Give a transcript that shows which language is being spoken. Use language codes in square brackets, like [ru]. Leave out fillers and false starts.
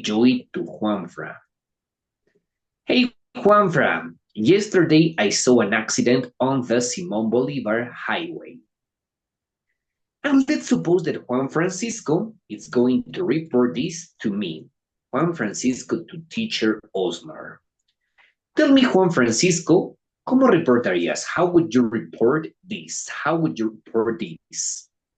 [en] Joey to Juanfra. Hey, Juanfra, yesterday I saw an accident on the Simon Bolivar Highway. And let's suppose that Juan Francisco is going to report this to me. Juan Francisco to teacher Osmar. Tell me, Juan Francisco, [es] ¿cómo reportarías? [en] How would you report this? How would you report this?